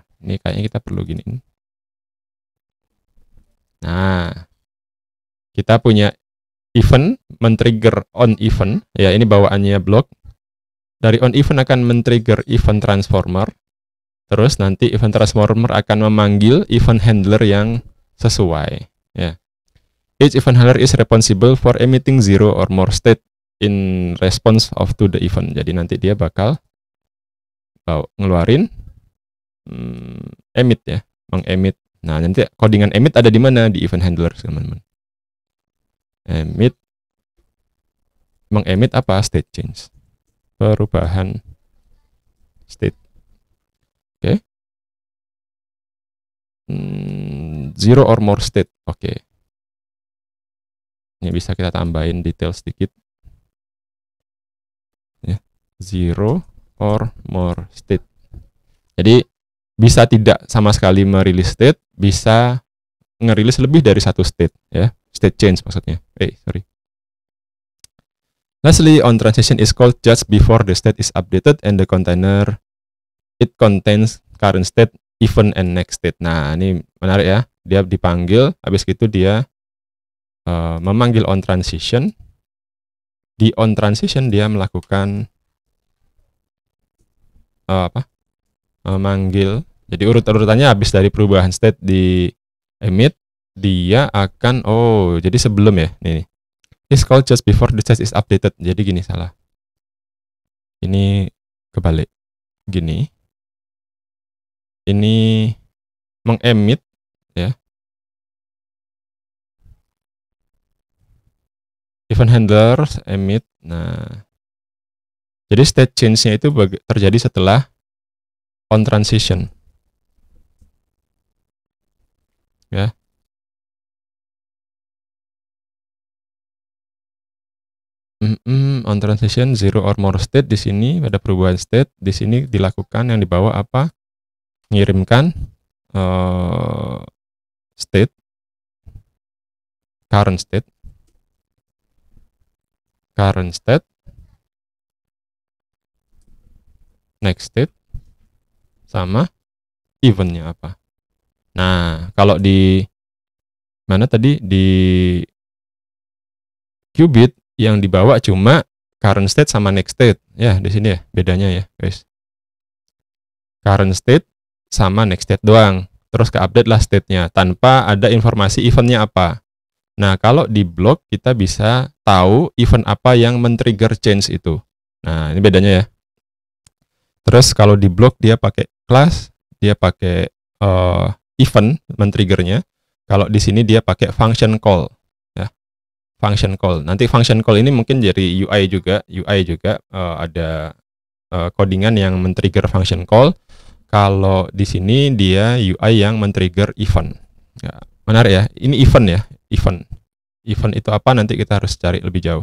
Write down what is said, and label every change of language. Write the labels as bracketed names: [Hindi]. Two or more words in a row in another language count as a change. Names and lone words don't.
[Indonesian] Ini kayaknya kita perlu gini. Nah, kita punya event men-trigger [English] on event. [Indonesian] Ya, ini bawaannya blok. Dari [English] on event [Indonesian] akan men-trigger [English] event transformer. [Indonesian] Terus nanti [English] event transformer [Indonesian] akan memanggil [English] event handler [Indonesian] yang sesuai. Ya. [English] Each event handler is responsible for emitting 0 or more state in response of to the event. [Indonesian] Jadi nanti dia bakal ngeluarin emit ya, mengemit. Nah, nanti codingan emit ada di mana? Di [English] event handler, [Indonesian] teman-teman. Emit, mengemit apa? [English] State change, [Indonesian] perubahan state. [English] Oke. 0 or more state. [Indonesian] Oke. Ini bisa kita tambahin detail sedikit. [English] Ya, 0 or more state. [Indonesian] Jadi bisa tidak sama sekali merilis state, bisa ngerilis lebih dari satu state ya. [English] State change maksudnya. Lastly, on transition is called just before the state is updated and the container it contains current state, event, and next state. [Indonesian] Nah, ini menarik ya. Dia dipanggil, habis itu dia memanggil on transition. Di on transition dia melakukan memanggil. Jadi urut-urutannya habis dari perubahan state di emit, dia akan jadi sebelum ya. Nih. [English] It's called just before the state is updated. [Indonesian] Jadi gini, salah. Ini kebalik. Gini. Ini mengemit ya. [English] Event handlers emit. [Indonesian] Nah, jadi [English] state change- [Indonesian] nya itu terjadi setelah [English] on transition. Ya. On transition 0 or more state, [Indonesian] di sini ada perubahan state, di sini dilakukan yang dibawa apa? Ngirimkan state, [English] current state, next state, [Indonesian] sama eventnya apa. Nah, kalau di mana tadi di qubit yang dibawa cuma [English] current state [Indonesian] sama [English] next state. [Indonesian] Ya, di sini ya bedanya ya, guys. [English] Current state [Indonesian] sama [English] next state [Indonesian] doang. Terus ke-update lah state-nya tanpa ada informasi eventnya apa. Nah, kalau di blok kita bisa tahu event apa yang men-trigger change itu. Nah, ini bedanya ya. Terus kalau di blok dia pakai class, dia pakai event men-triggernya. Kalau di sini dia pakai [English] function call. Ya. Function call. [Indonesian] Nanti [English] function call [Indonesian] ini mungkin jadi UI juga ada codingan yang men-trigger [English] function call. [Indonesian] Kalau di sini dia UI yang men-trigger event. Ya, menarik ya. Ini event ya, event itu apa nanti kita harus cari lebih jauh.